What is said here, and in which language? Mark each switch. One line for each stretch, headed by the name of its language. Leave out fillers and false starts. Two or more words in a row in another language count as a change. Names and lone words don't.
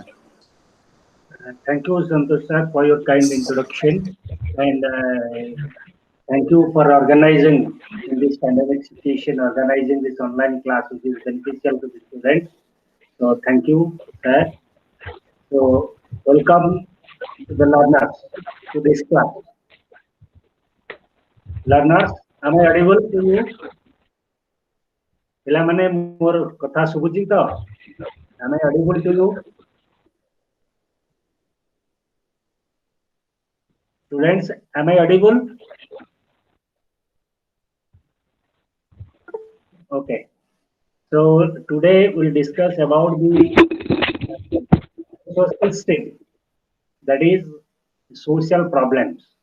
English: Thank you, Santosh sir, for your kind introduction, and thank you for organizing in this pandemic situation, organizing this online class, which is beneficial to the students. So, thank you, sir. So, welcome to the learners to this class. Learners, am I audible to you?
Odia: ପିଲାମାନେ ମୋର କଥା ଶୁଭୁଛି ତ?
English: Am I audible to you? Students, am I audible? Okay. So today we'll discuss about the social state, that is social problems.